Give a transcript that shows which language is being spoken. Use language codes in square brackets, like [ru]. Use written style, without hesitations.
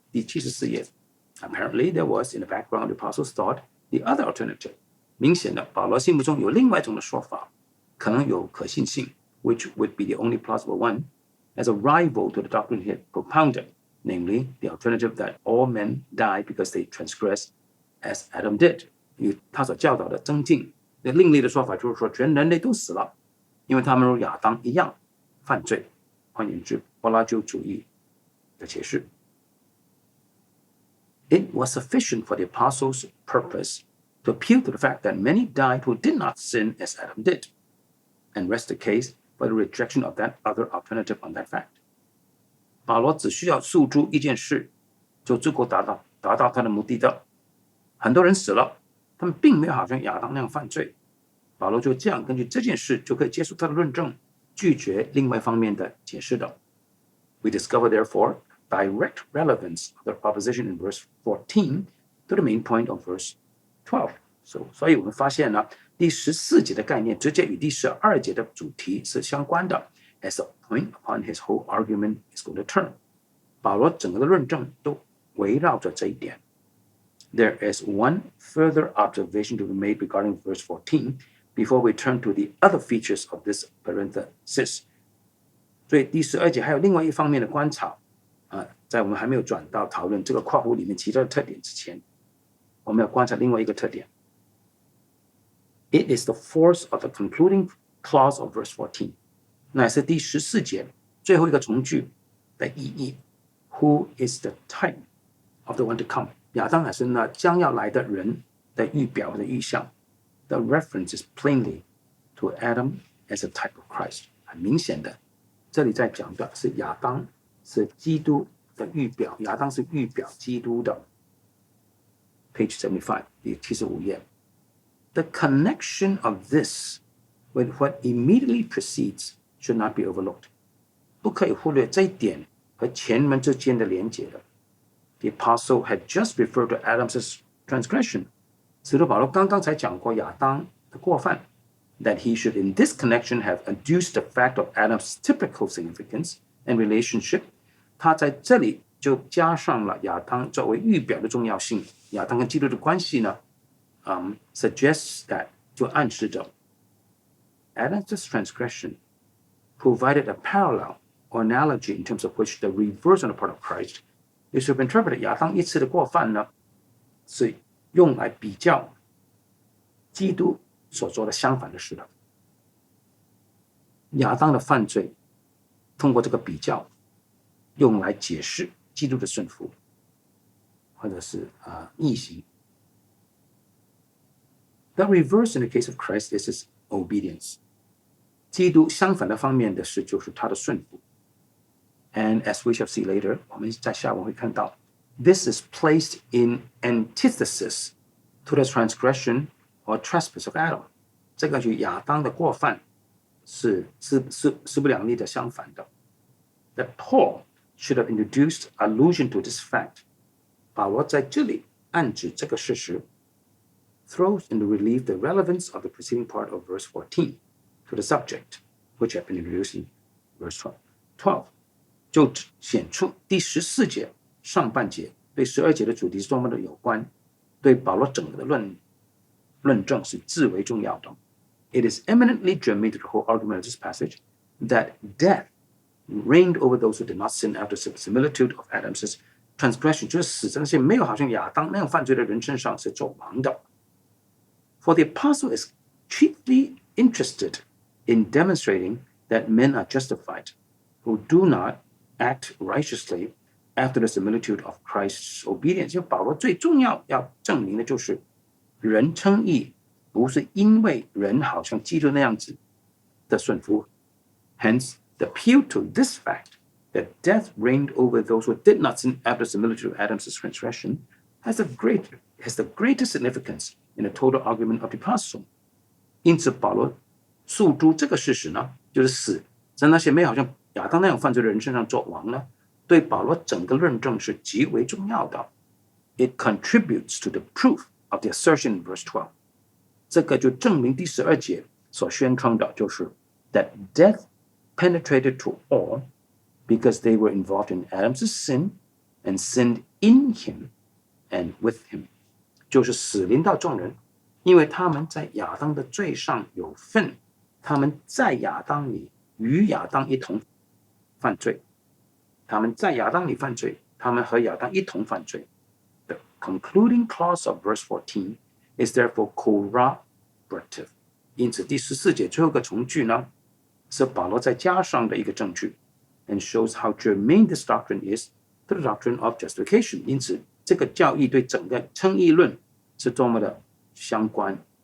[en] 第74页 Apparently there was in the background the apostles thought the other alternative. [zh] 明显的，保罗心目中有另外一种的说法，可能有可信性 [en] which would be the only plausible one, as a rival to the doctrine he had propounded, namely the alternative that all men die because they transgress as Adam did. [zh] 与他所教导的增进的另类的说法就是说，全人类都死了，因为他们如亚当一样犯罪。换言之，柏拉修主义的解释。 [en] It was sufficient for the apostles' purpose to appeal to the fact that many died who did not sin as Adam did, and rest the case for the rejection of that other alternative on that fact. [zh] 保罗只需要诉诸一件事，就足够达到他的目的的。很多人死了，他们并没有好像亚当那样犯罪。保罗就这样根据这件事就可以结束他的论证，拒绝另外一方面的解释的。 [en] We discover therefore direct relevance of the proposition in verse 14 to the main point of verse 12. [zh] 所以我们发现呢，第14节的概念直接与第12节的主题是相关的。 [en] As a point upon his whole argument is going to turn， [zh] 保罗整个的论证都围绕着这一点。 [en] There is one further observation to be made regarding verse 14 before we turn to the other features of this parenthesis。 [zh] 所以第12节还有另外一方面的观察在我们还没有转到讨论这个括弧里面其他的特点之前，我们要观察另外一个特点。 [en] It is the force of the concluding clause of verse 14， [zh] 乃是第14节最后一个从句的意义。 [en] Who is the type of the one to come？ [zh] 亚当乃是那将要来的人的预表的预象。 [en] The reference is plainly to Adam as a type of Christ。 [zh] 很明显的，这里在讲的是亚当是基督的预表，亚当是预表基督的。 [en] Page 75， [zh] 第75页。 [en] The connection of this with what immediately precedes should not be overlooked。 [zh] 不可以忽略这一点和前文之间的连结的。 [en] The apostle had just referred to Adam's transgression。 [zh] 使徒保罗刚刚才讲过亚当的过犯。 [en] That he should in this connection have adduced the fact of Adam's typical significance and relationship。 [zh] 他在这里就加上了亚当作为预表的重要性。亚当跟基督的关系呢 [en] suggests that [zh] 就暗示着 [en] Adam's transgression provided a parallel or analogy in terms of which the reverse on the part of Christ is to be interpreted。 [zh] 亚当一次的过犯呢，是用来比较基督所做的相反的事的。亚当的犯罪通过这个比较用来解释基督的顺服或者是逆行。 [en] The reverse in the case of Christ is his obedience。 [zh] 基督相反的方面的事就是他的顺服。 [en] And as we shall see later， [zh] 我们在下文会看到 [en] this is placed in antithesis to the transgression or trespass of Adam。 [zh] 这个与亚当的过犯是不两立的相反的。 [en] That Paul should have introduced allusion to this fact。 [zh] 保罗在这里暗指这个事实。 [en] Throws into relief the relevance of the preceding part of verse 14 to the subject, which had been introduced in verse 12。 [zh] 就显出第14节上半节对12节的主题是多么的有关，对保罗整个的论证是至为重要的。 [en] It is eminently germane to the whole argument of this passage that death reigned over those who did not sin after the similitude of Adam's transgression， [zh] 就是死在那些没有好像亚当那样犯罪的人身上是做王的。 [en] For the apostle is chiefly interested in demonstrating that men are justified who do not act righteously after the similitude of Christ's obedience。 [zh] 因为保罗最重要要证明的就是人称义不是因为人好像基督那样子的顺服。 [en] Hence, the appeal to this fact that death reigned over those who did not sin after the similitude of Adam's transgression has the greatest significance in the total argument of the apostle。 [zh] 因此保罗诉诸这个事实呢，就是死在那些没有好像亚当那样犯罪的人身上做王呢，对保罗整个论证是极为重要的。 [en] It contributes to the proof of the assertion in verse 12。 [zh] 这个就证明第12节所宣称的就是 [en] that death penetrated to all because they were involved in Adam's sin and sinned in him and with him。 [zh] 就是死临到众人，因为他们在亚当的罪上有份，他们在亚当里与亚当一同犯罪，他们在亚当里犯罪，他们和亚当一同犯罪。 [en] The concluding clause of verse 14 is therefore corroborative。 [zh] 因此第14节最后一个从句呢，是保罗再加上的一个证据 [en] and shows how germane this doctrine is to the doctrine of justification。 [zh] 因此这个教义对整个称义论是多么的相关。